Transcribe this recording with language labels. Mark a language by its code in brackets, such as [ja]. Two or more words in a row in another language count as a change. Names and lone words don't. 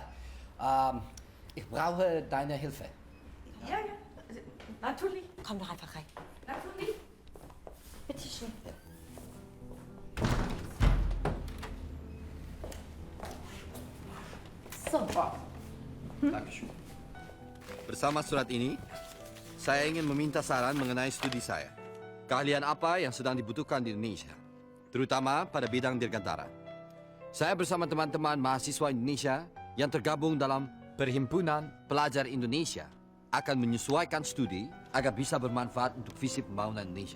[de] Ich brauche deine Hilfe. Ja, ja. Natürlich. Komm doch einfach rein. Natürlich. Bitte schön. So. Dankeschön. [id] Bersama surat ini, saya ingin meminta saran mengenai studi saya. Keahlian apa yang sedang dibutuhkan di Indonesia, terutama pada bidang dirgantara. Saya bersama teman-teman mahasiswa Indonesia yang tergabung dalam Perhimpunan Pelajar Indonesia akan menyesuaikan studi agar bisa bermanfaat untuk visi pembangunan Indonesia.